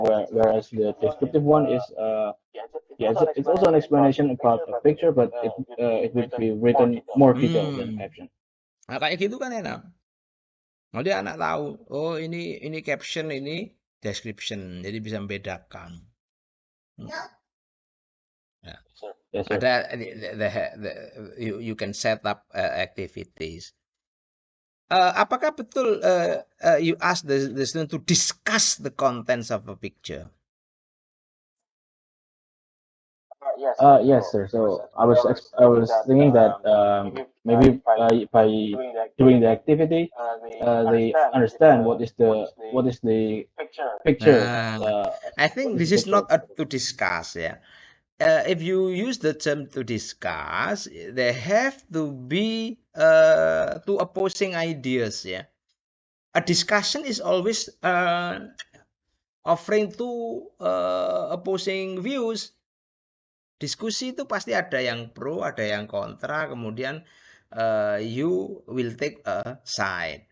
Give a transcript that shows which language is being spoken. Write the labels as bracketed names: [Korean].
[English] Whereas the descriptive one is it's also an explanation about the picture, but it would be written more detailed than caption. [Indonesian] Nah, kayak gitu kan enak. Nanti anak tahu, oh ini caption, ini description, jadi bisa membedakan. [English] Yes, sir. [Indonesian] Ada [English] you can set up activities. [Indonesian] Apakah betul [English] you ask the student to discuss the contents of a picture? Yes, sir. So I was thinking that maybe by doing the activity, they understand what is the picture. I think this is not to discuss. Yeah. If you use the term to discuss, there have to be two opposing ideas. Yeah. A discussion is always offering two opposing views. [Indonesian] Diskusi itu pasti ada yang pro, ada yang kontra, kemudian [English] you will take a side.